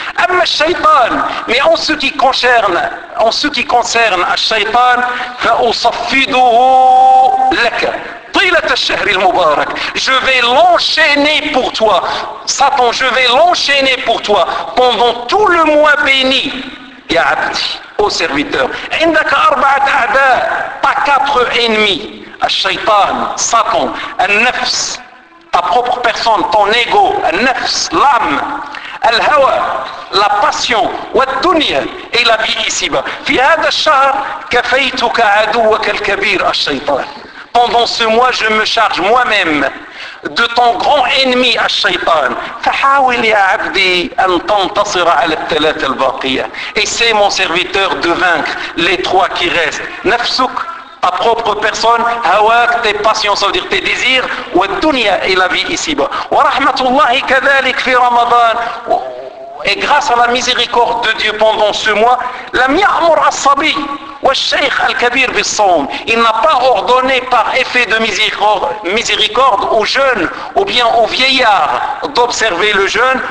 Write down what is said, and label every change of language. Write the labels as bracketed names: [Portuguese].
[Arabic] أما الشيطان, [French] mais en ce qui concerne الشيطان, [Arabic] فأصفده لك طيلة الشهر المبارك, [French] je vais l'enchaîner pour toi, Satan, je vais l'enchaîner pour toi pendant tout le mois béni, [Arabic] يا عبدي, [French] ô serviteur. [Arabic] عندك أربعة أعداء, [French] t'as quatre ennemis. الشيطان, Satan, النفس, ta propre personne, ton ego, النفس, l'âme, الهوى, la passion, والدنيا, et la vie ici-bas. [Arabic] في هذا الشهر كفيتك عدوك الكبير الشيطان. [French] Pendant ce mois, je me charge moi-même de ton grand ennemi, الشيطان. [Arabic] فحاول يا عبدي أن تنتصر على الثلاثة الباقية. [French] Essaie, mon serviteur, de vaincre les trois qui restent. نفسك, ta propre personne, hawak, tes passions, ça veut dire tes désirs, ou dunya, et la vie ici-bas. [Arabic] Wa rahmatullahi kadhalik fi Ramadan, [French] et grâce à la miséricorde de Dieu pendant ce mois, [Arabic] lam ya'mur as-sabi wa ash-shaykh al-kabir bis-sawm, [French] il n'a pas ordonné par effet de miséricorde aux jeunes ou bien aux vieillards d'observer le jeûne.